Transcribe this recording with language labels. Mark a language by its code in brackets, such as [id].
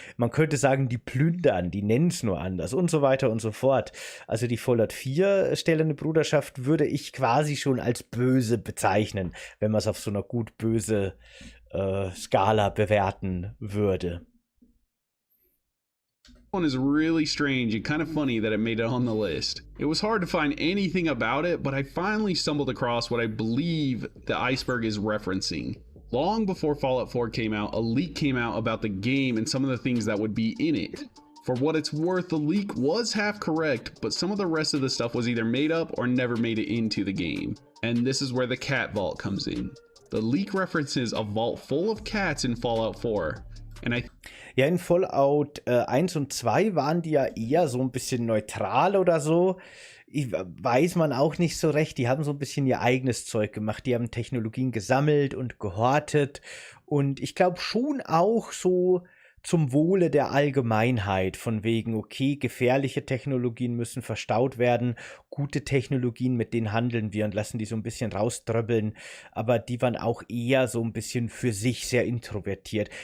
[de] Man könnte sagen, die plündern, die nennen es nur anders und so weiter und so fort. Also die Fallout 4 stellende Bruderschaft würde ich quasi schon als böse bezeichnen, wenn man es auf so einer gut-böse Skala bewerten würde. [en] One is really strange and kind of funny that it made it on the list. It was hard to find anything about it, but I finally stumbled across what I believe the iceberg is referencing. Long before Fallout 4 came out, a leak came out about the game and some of the things that would be in it. For what it's worth, the leak was half correct, but some of the rest of the stuff was either made up or never made it into the game. And this is where the cat vault comes in. The leak references a vault full of cats in Fallout 4. [de] Ja, in Fallout 1 und 2 waren die ja eher so ein bisschen neutral oder so. Weiß man auch nicht so recht. Die haben so ein bisschen ihr eigenes Zeug gemacht. Die haben Technologien gesammelt und gehortet. Und ich glaube schon auch so zum Wohle der Allgemeinheit, von wegen, okay, gefährliche Technologien müssen verstaut werden, gute Technologien, mit denen handeln wir und lassen die so ein bisschen rausdröbbeln, aber die waren auch eher so ein bisschen für sich sehr introvertiert.